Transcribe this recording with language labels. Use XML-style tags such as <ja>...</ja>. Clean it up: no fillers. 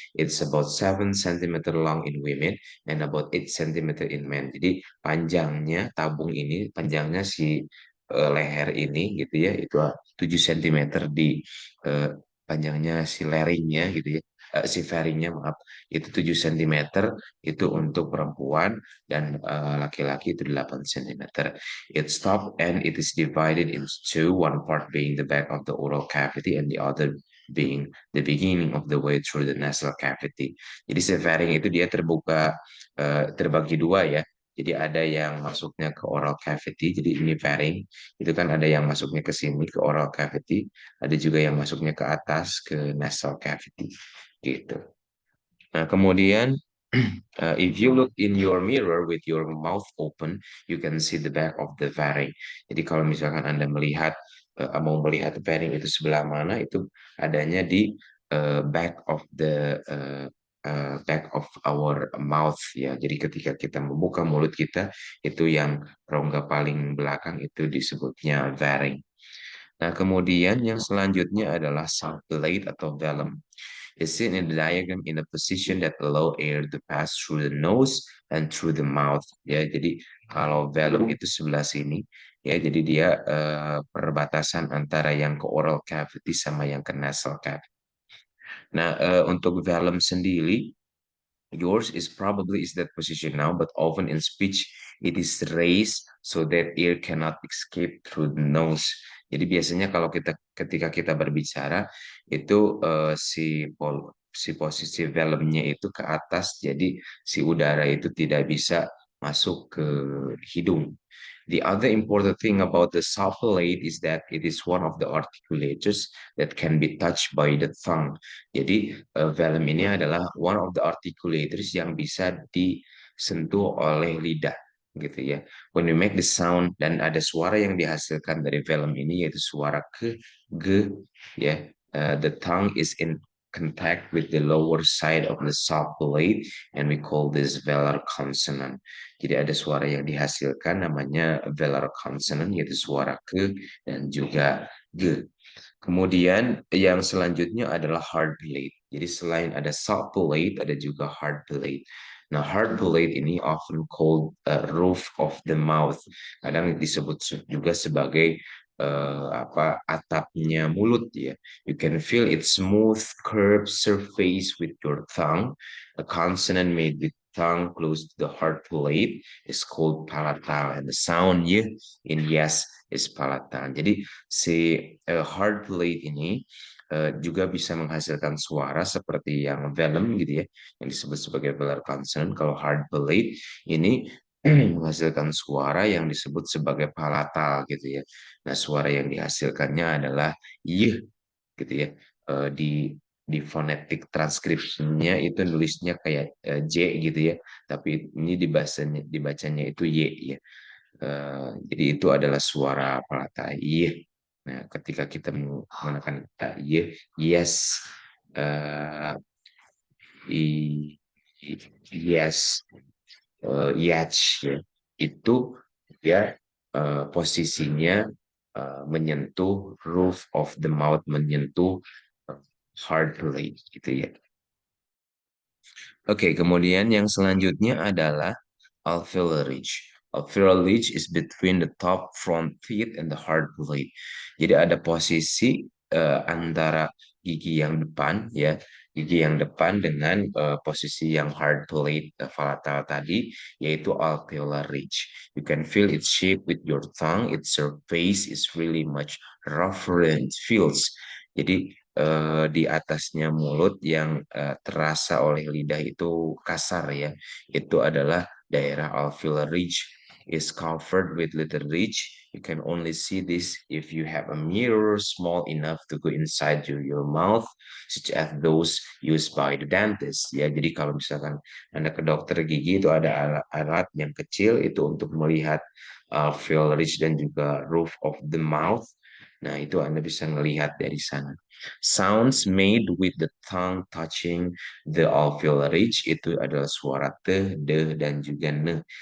<en>It's about 7 cm long in women and about 8 cm in men.</en> <id>Jadi panjangnya tabung ini, panjangnya si leher ini gitu ya, itu 7 cm di eh, panjangnya si laringnya gitu ya. Si faringnya maaf itu 7 cm itu untuk perempuan dan laki-laki itu 8 cm.</id> <en>It stop and it is divided into two, one part being the back of the oral cavity and the other being the beginning of the way through the nasal cavity.</en> <id>Jadi si faring itu dia terbuka terbagi dua ya. Jadi ada yang masuknya ke oral cavity, jadi ini faring. Itu kan ada yang masuknya ke sini ke oral cavity, ada juga yang masuknya ke atas ke nasal cavity gitu. Nah, kemudian</id> <en>if you look in your mirror with your mouth open, you can see the back of the pharynx.</en> <id>Jadi kalau misalkan Anda mau melihat pharynx itu sebelah mana, itu adanya di</id> <en>back of the back of our mouth</en> <id>ya. Jadi ketika kita membuka mulut kita, itu yang rongga paling belakang itu disebutnya pharynx. Nah, kemudian yang selanjutnya adalah sulcate atau velum</id> <en>is seen in the diagram in a position that allow air to pass through the nose and through the mouth.</en> <id>Ya, jadi kalau velum itu sebelah sini, ya, jadi dia perbatasan antara yang ke oral cavity sama yang ke nasal cavity. Nah, untuk velum sendiri,</id> <en>yours is probably is that position now, but often in speech it is raised so that air cannot escape through the nose.</en> <id>Jadi biasanya kalau kita ketika kita berbicara itu si si posisi velumnya itu ke atas, jadi si udara itu tidak bisa masuk ke hidung.</id> <en>The other important thing about the sulfate is that it is one of the articulators that can be touched by the tongue.</en> <id>Jadi velum ini adalah</id> <en>one of the articulators</en> <id>yang bisa disentuh oleh lidah, gitu ya.</id> <en>When we make the sound,</en> <id>dan ada suara yang dihasilkan dari velum ini yaitu suara ke, ge, ya.</id> <en>The tongue is in contact with the lower side of the sulfate, and we call this velar consonant.</en> <id>Jadi ada suara yang dihasilkan namanya velar consonant, yaitu suara ke dan juga ge. Kemudian yang selanjutnya adalah hard palate. Jadi selain ada soft palate, ada juga hard palate. Nah, hard palate ini</id> <en>often called roof of the mouth.</en> <id>Kadang disebut juga sebagai atapnya mulut ya.</id> <en>You can feel its smooth curved surface with your tongue. A consonant made with tongue close to the hard palate is called palatal, and the sound y in yes is palatal.</en> <id>Jadi si hard palate ini juga bisa menghasilkan suara seperti yang velum gitu ya, yang disebut sebagai velar consonant. Kalau hard palate ini menghasilkan suara yang disebut sebagai palatal gitu ya. Nah, suara yang dihasilkannya adalah y gitu ya. Di phonetic transcriptionnya itu nulisnya kayak J gitu ya, tapi ini dibacanya itu Y ya. Jadi itu adalah suara palatal Y. Nah, ketika kita menggunakan Y, yes, uh, yes, yach ya, itu ya posisinya menyentuh roof of the mouth, menyentuh hard palate gitu ya. Oke, kemudian yang selanjutnya adalah alveolar ridge.</id> <en>Alveolar ridge is between the top front teeth and the hard palate.</en> <id>Jadi ada posisi antara gigi yang depan ya, gigi yang depan dengan posisi yang hard palate palatal tadi, yaitu alveolar ridge.</id> <en>You can feel its shape with your tongue. Its surface is really much rougher than it feels.</en> <id>Jadi di atasnya mulut yang terasa oleh lidah itu kasar ya. Itu adalah daerah alveolar ridge,</id> <en>is covered with little ridge. You can only see this if you have a mirror small enough to go inside your mouth, such as those used by the dentist.</en> <id>Ya, jadi kalau misalkan Anda ke dokter gigi itu ada alat yang kecil itu untuk melihat alveolar ridge dan juga roof of the mouth. Nah, itu Anda bisa melihat dari sana.</id> <en>Sounds made with the tongue touching the alveolar ridge</en> <id>itu adalah suara te, de, dan juga ne.</id>